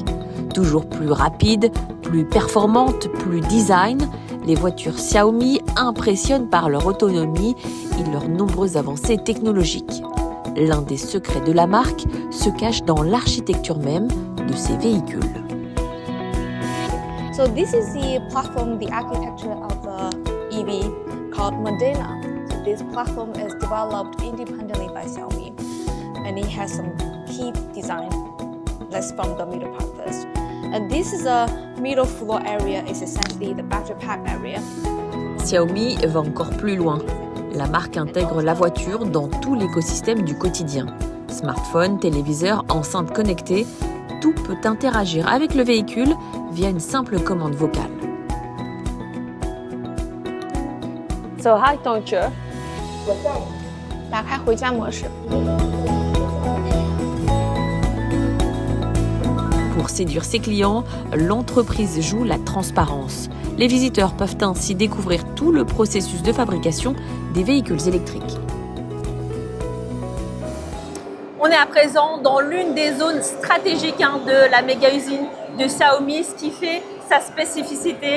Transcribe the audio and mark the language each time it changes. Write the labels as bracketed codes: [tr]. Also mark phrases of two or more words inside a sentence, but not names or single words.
[fr] Toujours plus rapide, plus performante, plus design, les voitures Xiaomi impressionnent par leur autonomie et leurs nombreuses avancées technologiques. L'un des secrets de la marque se cache dans l'architecture même de ces véhicules. [en] So this is the platform, the architecture of the EV called Modena. So this platform is developed independently by Xiaomi, and it has some key design. Let's from the middle part first. And this is a middle floor area, is essentially the battery pack area. [fr] Xiaomi va encore plus loin. La marque intègre la voiture dans tout l'écosystème du quotidien. Smartphone, téléviseur, enceinte connectée, tout peut interagir avec le véhicule via une simple commande vocale. [en] So, [zh] 嗨，同学。打开回家模式。 [fr] Pour séduire ses clients, l'entreprise joue la transparence. Les visiteurs peuvent ainsi découvrir tout le processus de fabrication des véhicules électriques. On est à présent dans l'une des zones stratégiques de la méga usine de Xiaomi, ce qui fait sa spécificité.